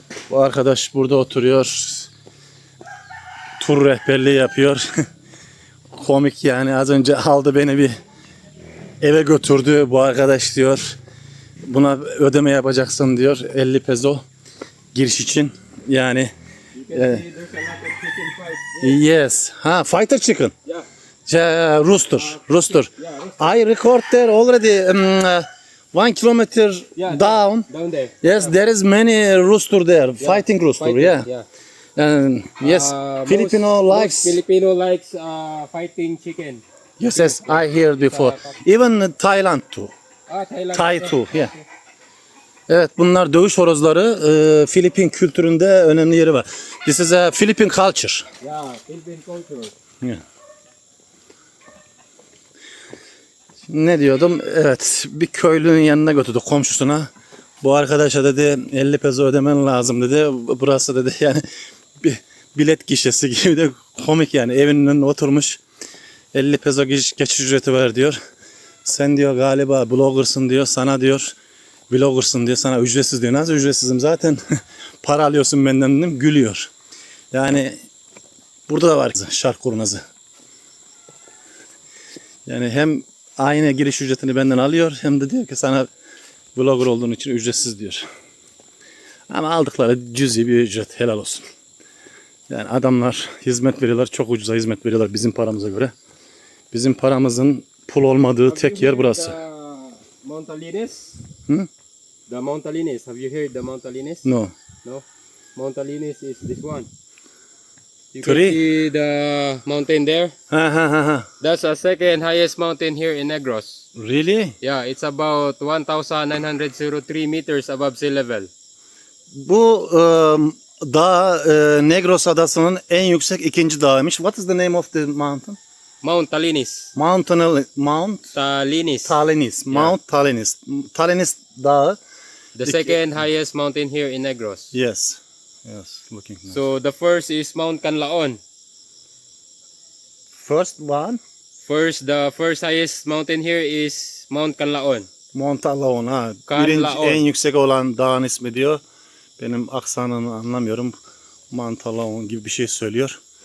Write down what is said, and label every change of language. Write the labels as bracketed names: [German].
[Turkish] Bu arkadaş burada oturuyor. Tur rehberliği yapıyor. Komik yani, az önce aldı beni bir eve götürdü bu arkadaş diyor. Buna ödeme yapacaksın diyor. 50 peso giriş için. Yani [English] You can see there's a lot of chicken fight. yes. Fighter chicken. Yeah. Rooster. I record there already 1 kilometer Yeah, down. Down there. Yes, there is many rooster there. Fighting rooster, Fighting, yeah. And yes, Filipino most likes. Filipino likes fighting chicken. Yes, I heard before. Even Thailand too. Thailand. Thai too, yeah. [Turkish] Evet, bunlar dövüş horozları. Filipin kültüründe önemli yeri var. [English] This is a Philippine culture. Yeah, Philippine culture. Yeah. [Turkish] Ne diyordum? Evet, bir köylünün yanına götürdü, komşusuna. Bu arkadaşa dedi 50 peso ödemen lazım dedi. Burası dedi yani bir bilet gişesi gibi de komik yani. Evinin önüne oturmuş 50 peso geçiş ücreti ver diyor. Sen diyor galiba bloggersın diyor, sana diyor vloggersın diyor, sana ücretsiz diyor. Nasıl ücretsizim zaten para alıyorsun benden dedim, gülüyor. Yani burada da var şark kurnazı. Yani hem aynı giriş ücretini benden alıyor hem de diyor ki sana vlogger olduğun için ücretsiz diyor. Ama aldıkları cüzi bir ücret, helal olsun. Yani adamlar hizmet veriyorlar, çok ucuza hizmet veriyorlar bizim paramıza göre. Bizim paramızın pul olmadığı tek yer burası. [English] Montalines. Hmm? The Montalines. Have you heard the Montalines? No. No. Montalines is this one. You Three? can see the mountain there. That's the second highest mountain here in Negros. Really? Yeah, it's about 1,903 meters above sea level. [Turkish] Bu dağ Negros adasının en yüksek ikinci dağıymış. [English] What is the name of the mountain? Mount Talinis. Mount Talinis. [Turkish] Talinis. Mount Talinis. Talinis dağı. [English] The second highest mountain here in Negros. Yes. Yes. Looking nice. So the first is Mount Canlaon. First one. The first highest mountain here is Mount Canlaon. Mount Alaon. Canlaon. [Turkish] En yüksek olan dağın ismi diyor. Benim aksanını anlamıyorum. Mount Alaon gibi bir şey söylüyor.